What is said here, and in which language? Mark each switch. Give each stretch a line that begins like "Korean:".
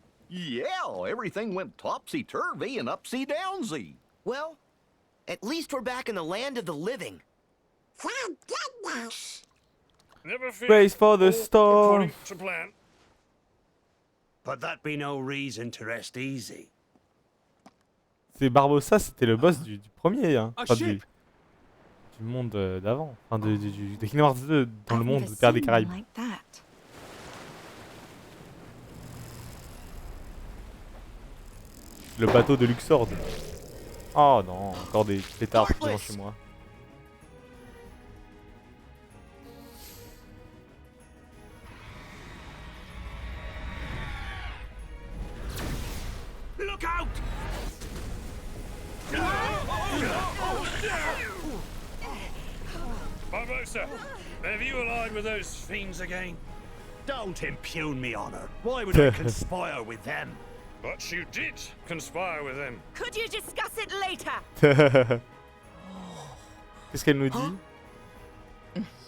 English: Yeah, everything went topsy-turvy and upsy-downsy. Well, at least we're back in the land of the living. Thank goodness. Never fear. Brace for the All storm. according to plan. But that be no reason to rest easy.
French: C'est Barbossa, c'était le boss du premier, hein. Enfin, du monde d'avant. Enfin, de Kingdom Hearts 2 dans le monde de Terre des Caraïbes.
English: Like that.
French: Le bateau de Luxord. Oh non, encore des pétards devant chez moi.
English: Look out! Barbossa, have you allied with those fiends again? Don't impugn me honor. Why would I conspire with them? But you did conspire with them. Could you discuss it later?
French: Qu'est-ce qu'elle nous dit?